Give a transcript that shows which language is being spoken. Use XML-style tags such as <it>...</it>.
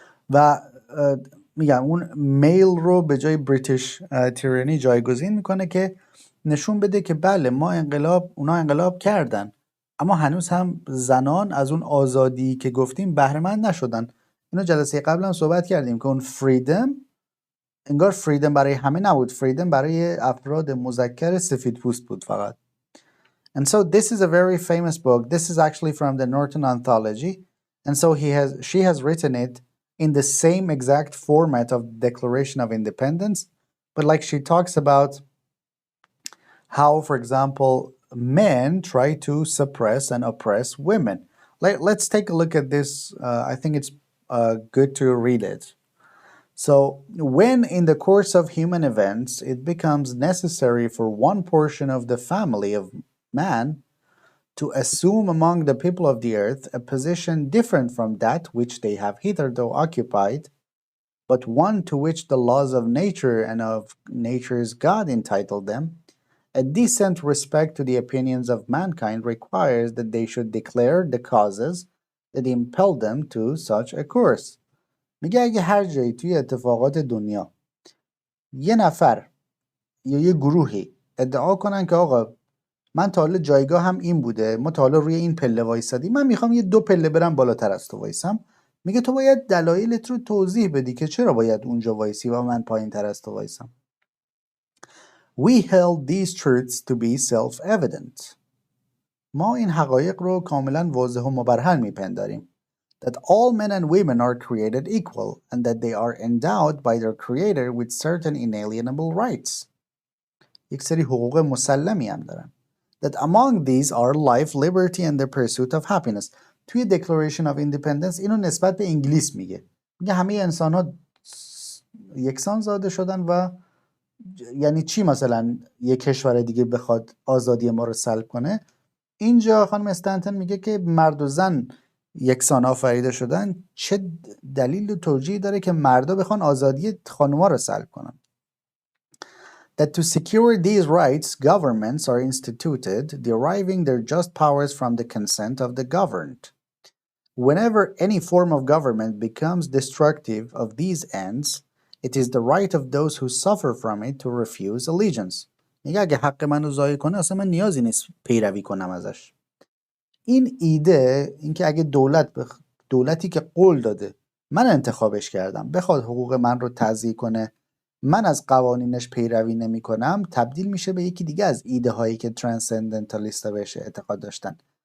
<fa>و میگم اون میل رو به جای بریتیش تیرانی جایگزین میکنه که نشون بده که بله اونا انقلاب کردن، اما هنوز هم زنان از اون آزادی که گفتیم بهره مند نشدن. اینو جلسه قبل هم صحبت کردیم که اون فریدم انگار فریدم برای همه نبود، فریدم برای افراد مذکر سفید پوست بود فقط.</fa> <en>And so this is a very famous book. This is actually from the Norton Anthology. And so she has written it in the same exact format of Declaration of Independence, but like she talks about how, for example, men try to suppress and oppress women. Let's take a look at this. I think it's good to read it. So, when in the course of human events it becomes necessary for one portion of the family of man to assume among the people of the earth a position different from that which they have hitherto occupied, but one to which the laws of nature and of nature's God entitle them, a decent respect to the opinions of mankind requires that they should declare the causes that impel them to such a course.</en> <fa>میگه اگه هر جایی توی اتفاقات دنیا یه نفر یا یه گروهی ادعا کنن که آقا من تا حالا جایگاه هم این بوده، ما تا حالا روی این پله وایسادیم، من میخوام یه 2 پله برم بالاتر از تو وایسم، میگه تو باید دلایلت رو توضیح بدی که چرا باید اونجا وایسی و من پایین تر از تو وایسم.</fa> <en>We held these truths to be self-evident.</en> <fa>ما این حقایق رو کاملا واضح و مبرهن میپنداریم.</fa> <en>That all men and women are created equal and that they are endowed by their creator with certain inalienable rights.</en> <fa>یک سری حقوق مسلمی هم دارن.</fa> <en>That among these are life, liberty and the pursuit of happiness.</en> <fa>توی Declaration of Independence اینو نسبت به انگلیس میگه. میگه همه انسان ها یکسان زاده شدن و یعنی چی مثلا یک کشور دیگه بخواد آزادی ما رو سلب کنه؟ اینجا خانم استنتن میگه که مرد و زن یکسان آفریده شدن، چه دلیل و توجیهی داره که مردا بخوان آزادی خانوما رو سلب کنن؟</fa> <en>That to secure these rights, governments are instituted, deriving their just powers from the consent of the governed. Whenever any form of government becomes destructive of these ends, it is the right of those who suffer from it to refuse allegiance.</en> <fa>میگه اگه حق منو ضایع کنه اصلا من نیازی نیست پیروی کنم ازش. این ایده، اینکه اگه دولتی که قول داده من انتخابش کردم بخواد حقوق من رو تضییع کنه، من از قوانینش پیروی نمی کنم، تبدیل میشه به یکی دیگه از ایده هایی که ترانسندنتالیست ها بهش اعتقاد داشتن.</fa>